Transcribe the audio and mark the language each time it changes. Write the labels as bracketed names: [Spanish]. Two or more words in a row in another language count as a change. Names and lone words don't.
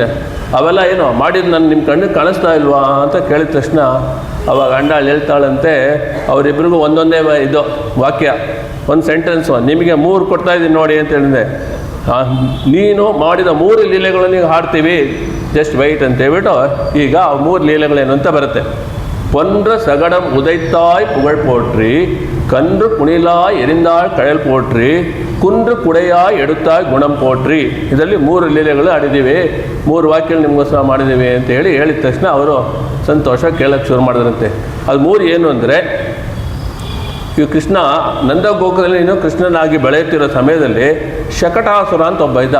[Kannada] ಅವೆಲ್ಲ ಏನು ಮಾಡಿದ್ದು ನಾನು ನಿಮ್ಮ ಕಣ್ಣಿಗೆ ಕಾಣಿಸ್ತಾ ಇಲ್ವಾ ಅಂತ ಕೇಳಿದ ತಕ್ಷಣ ಅವಾಗ ಅಂಡಾಳು ಹೇಳ್ತಾಳಂತೆ, ಅವರಿಬ್ಬರಿಗೂ ಒಂದೊಂದೇ ಇದು ವಾಕ್ಯ, ಒಂದು ಸೆಂಟೆನ್ಸು, ನಿಮಗೆ 3 ಕೊಡ್ತಾ ಇದ್ದೀನಿ ನೋಡಿ ಅಂತ ಹೇಳಿದೆ. ನೀನು ಮಾಡಿದ 3 ಲೀಲೆಗಳನ್ನು ಹಾಡ್ತೀವಿ, [English] just wait [Kannada] ಅಂತ ಹೇಳ್ಬಿಟ್ಟು ಈಗ ಆ 3 ಲೀಲೆಗಳೇನು ಅಂತ ಬರುತ್ತೆ. [Tamil] பொன்ற சகடம் உதைத்தாய் புகழ் போற்றி, கன்று குணிலாய் எரிந்தாள் ಕಳಲ್ போற்றி, குன்று குடையாய் எடுத்தாய் குணம் போற்றி. [Kannada] ಇದರಲ್ಲಿ 3 ಲೀಲೆಗಳು ಆಡಿದ್ದೀವಿ, 3 ವಾಕ್ಯಗಳು ನಿಮಗೋಸ್ಕರ ಮಾಡಿದ್ದೀವಿ ಅಂತ ಹೇಳಿದ ತಕ್ಷಣ ಅವರು ಸಂತೋಷ ಕೇಳಕ್ಕೆ ಶುರು ಮಾಡಿದ್ರಂತೆ. ಅದು 3 ಏನು ಅಂದರೆ, ಈ ಕೃಷ್ಣ ನಂದಗೋಕುಲದಲ್ಲಿ ಇನ್ನೂ ಕೃಷ್ಣನಾಗಿ ಬೆಳೆಯುತ್ತಿರೋ ಸಮಯದಲ್ಲಿ ಶಕಟಾಸುರ ಅಂತ ಒಬ್ಬ ಇದ್ದ.